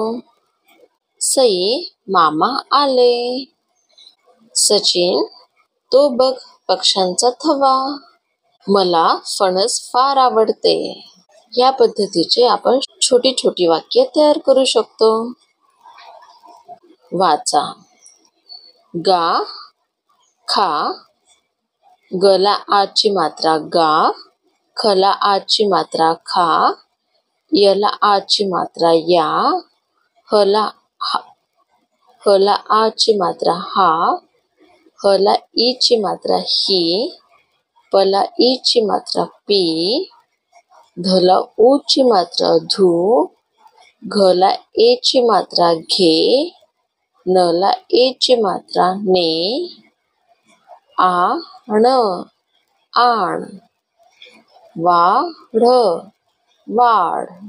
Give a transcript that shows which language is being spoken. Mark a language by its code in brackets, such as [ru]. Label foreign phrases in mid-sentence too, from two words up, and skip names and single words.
[mr] सई मामा आले. सचिन तो बघ पक्ष्यांचा थवा. मला फणस फार आवडते. या पद्धतीचे आपण छोटी छोटी वाक्य तयार करू शकतो. वाचा. गा. खा. गला आची मात्रा गा. खला आची मात्रा खा. यला आची मात्रा या. हला आची मात्रा हा. हला ईची मात्रा ही. पला ईची मात्रा पी. धला ऊची मात्रा धू. घला एची मात्रा घे. नला एची मात्रा ने. आण. आण. वाढ. वाढ.